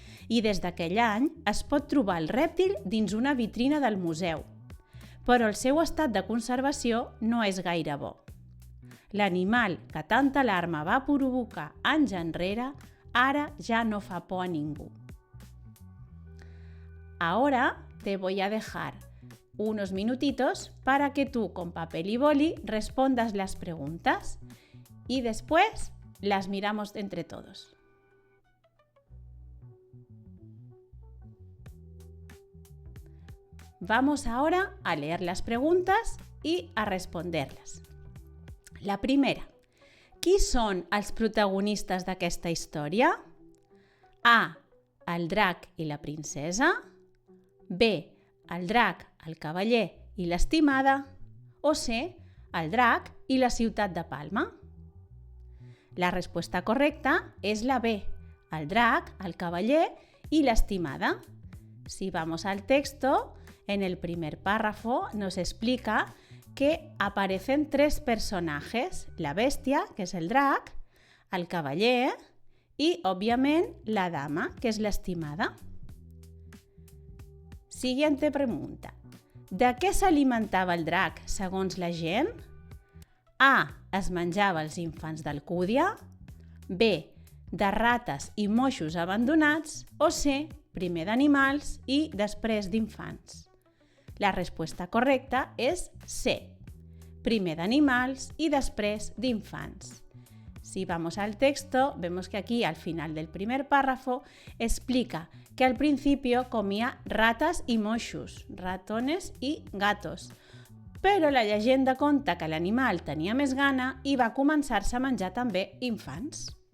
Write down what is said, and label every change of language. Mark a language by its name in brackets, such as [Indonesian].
[Catalan] I des d'aquell any es pot trobar el rèptil dins una vitrina del museu, però el seu estat de conservació no és gaire bo. L'animal que tanta alarma va provocar anys enrere, ara ja no fa por a ningú. [Spanish] Ahora te voy a dejar unos minutitos para que tú con papel y boli respondas las preguntas y después las miramos entre todos. Vamos ahora a leer las preguntas y a responderlas. La primera. [Catalan] Qui són els protagonistes d'aquesta història? A. El drac i la princesa. B. El drac, el cavaller i l'estimada. O C. El drac i la ciutat de Palma. [Spanish] La respuesta correcta es la B. El drac, el cavaller y la estimada. Si vamos al texto, en el primer párrafo nos explica que aparecen tres personajes, la bestia, [Catalan] que és el drac, el cavaller i, òbviament, la dama, que és l'estimada. [Spanish] Siguiente pregunta. [Catalan] De què s'alimentava el drac, segons la gent? A. Es menjava els infants d'Alcúdia. B. De rates i moixos abandonats. O C. Primer d'animals i després d'infants. [Spanish] La respuesta correcta es C. [Catalan] Primer d'animals [Spanish] y después de infants. Si vamos al texto, vemos que aquí al final del primer párrafo explica que al principio comía ratas y moixos, ratones y gatos, [Catalan] però la llegenda conta que l'animal tenia més gana i va començar-se a menjar també infants.